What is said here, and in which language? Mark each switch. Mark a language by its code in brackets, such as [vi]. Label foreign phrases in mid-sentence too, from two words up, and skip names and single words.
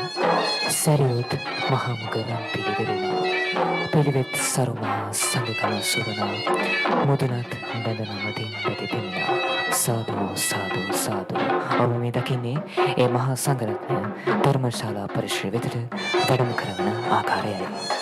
[si] සැරියුත් මහමුගරම් පිළිවෙරෙනා පිළිවෙත් සරුමා සඟකල සුරනා මුදුනත් බැඳනමදින් පැතිපෙන්නා සාදු සාදු සාදු. ඔබ මේ දකින්නේ ඒ මහා සංඝරත්නය ධර්මශාලා පරිශ්‍රය වෙතට වැඩම කරවන ආකාරයයි.